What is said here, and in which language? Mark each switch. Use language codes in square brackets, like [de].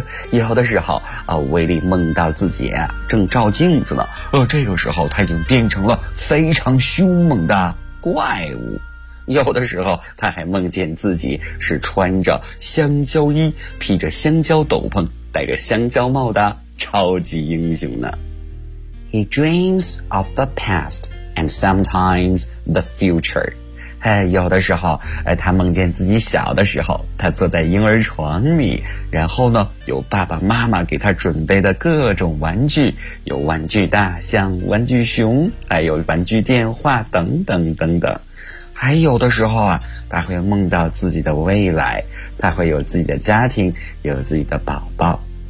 [zh] 有的时候威利梦到自己正照镜子呢，这个时候他已经变成了非常凶猛的怪物。有的时候他还梦见自己是穿着香蕉衣，披着香蕉斗篷，戴着香蕉帽的超级英雄呢。 [en] He dreams of the past and sometimes the future. [zh] 有的时候他梦见自己小的时候，他坐在婴儿床里，然后呢有爸爸妈妈给他准备的各种玩具，有玩具大象、玩具熊，还有玩具电话等等等等。还有的时候他会梦到自己的未来，他会有自己的家庭，有自己的宝宝。